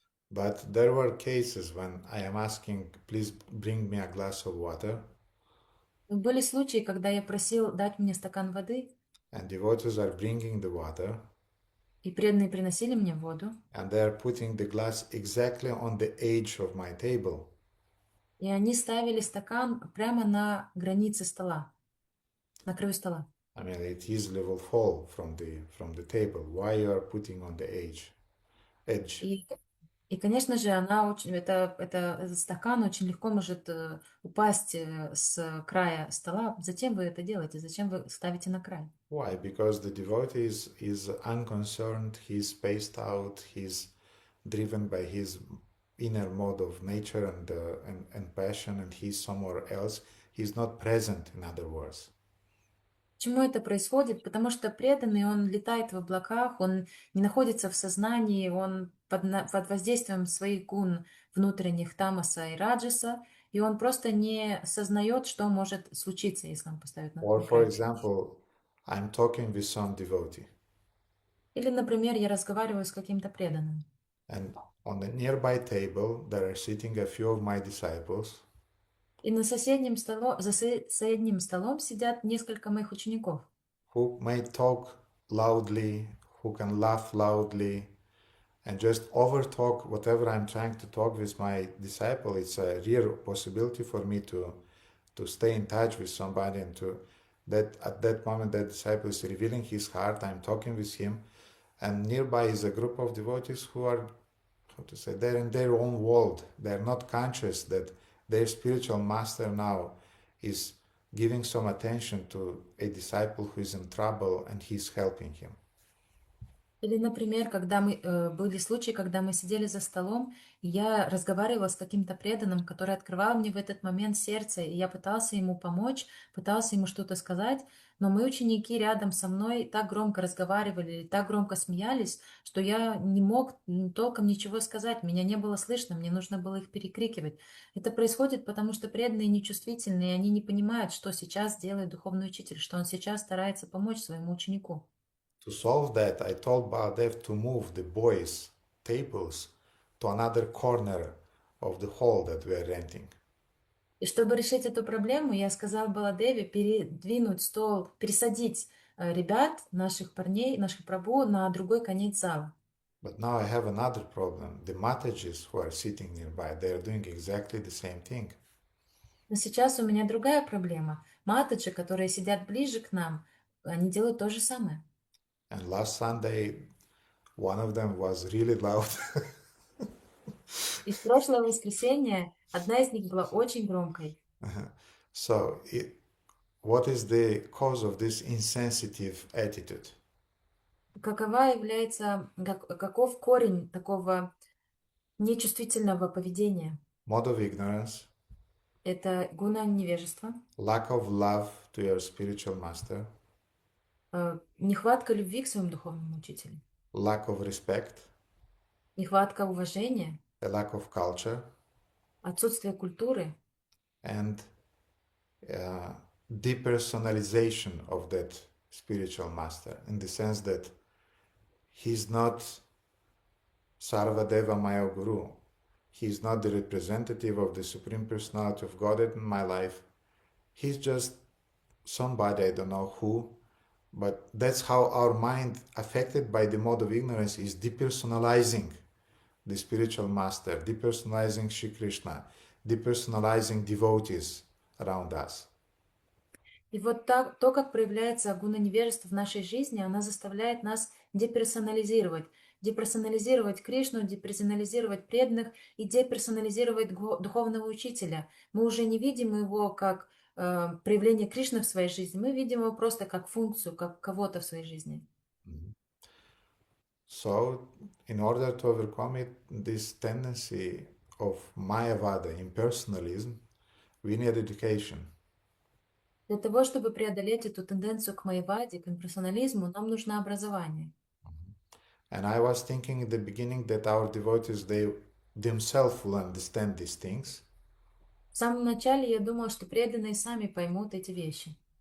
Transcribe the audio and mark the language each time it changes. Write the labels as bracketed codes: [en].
[en] But there were cases when I am asking, please bring me a glass of water. [ru] Были случаи, когда я просил дать мне стакан воды, [en] And devotees are bringing the water. [ru] и преданные приносили мне воду. [en] And they are putting the glass exactly on the edge of my table. [ru] И они ставили стакан прямо на границе стола, на краю стола. [en] I mean, it easily will fall from the table. Why you are putting on the edge? [ru] И, конечно же, этот стакан очень легко может упасть с края стола. Зачем вы это делаете? Зачем вы ставите на край? [en] Why? Because the devotee is unconcerned, he's spaced out, he's driven by his inner mode of nature and passion, and he's somewhere else. He's not present, in other words. [ru] Почему это происходит? Потому что преданный, он летает в облаках, он не находится в сознании, он под воздействием своих гун внутренних тамаса и раджаса, и он просто не сознает, что может случиться, если он поставит на [en] Or, for example, I'm talking with some devotee. [ru] Или, например, я разговариваю с каким-то преданным. [en] And on the nearby table, there are sitting a few of my disciples. [ru] И за соседним столом сидят несколько моих учеников. [en] Who may talk loudly, who can laugh loudly, and just overtalk whatever I'm trying to talk with my disciple. It's a rare possibility for me to stay in touch with somebody and that at that moment that disciple is revealing his heart. I'm talking with him, and nearby is a group of devotees who are, they're in their own world. They're not conscious that their spiritual master now is giving some attention to a disciple who is in trouble and he's helping him. [ru] Или, например, были случаи, когда мы сидели за столом, и я разговаривала с каким-то преданным, который открывал мне в этот момент сердце, и я пытался ему помочь, пытался ему что-то сказать, но мои ученики рядом со мной так громко разговаривали, так громко смеялись, что я не мог толком ничего сказать, меня не было слышно, мне нужно было их перекрикивать. Это происходит, потому что преданные нечувствительные, они не понимают, что сейчас делает духовный учитель, что он сейчас старается помочь своему ученику. [en] To solve that, I told Baladev to move the boys' tables to another corner of the hall that we are renting. [ru] И чтобы решить эту проблему, я сказал Баладеве передвинуть стол, пересадить ребят, наших парней, наших прабху на другой конец зала. [en] But now I have another problem. The Matajis who are sitting nearby, they are doing exactly the same thing. [ru] Но сейчас у меня другая проблема. Матаджи, которые сидят ближе к нам, они делают то же самое. [en] And last Sunday, one of them was really loud. [ru] И в прошлое воскресенье одна из них была очень громкой. [en] So, what is the cause of this insensitive attitude? [ru] Каков корень такого нечувствительного поведения? [en] Mode of ignorance. [ru] Это гуна невежества. [en] Lack of love to your spiritual master. [ru] Нехватка любви к своему духовному учителю. [en] Lack of respect. [ru] Нехватка уважения. [en] A lack of culture. [ru] Отсутствие культуры. [en] And depersonalization of that spiritual master, in the sense that he's not Sarvadeva Maya Guru. He's not the representative of the Supreme Personality of Godhead in my life. He's just somebody, I don't know who, but that's how our mind, affected by the mode of ignorance, is depersonalizing the spiritual master, depersonalizing Shri Krishna, depersonalizing devotees around us. [ru] И вот так, то, как проявляется гуна невежества в нашей жизни, она заставляет нас деперсонализировать. Деперсонализировать Кришну, деперсонализировать преданных и деперсонализировать духовного учителя. Мы уже не видим его как проявление Кришны в своей жизни, мы видим его просто как функцию, как кого-то в своей жизни. [en] So, in order to overcome it, this tendency of Mayavada, impersonalism, we need education. [ru] Для того, чтобы преодолеть эту тенденцию к майяваде, к имперсонализму, нам нужно образование. [en] And I was thinking in the beginning that our devotees, they themselves will understand these things. [ru] В самом начале я думала, что преданные сами поймут эти вещи.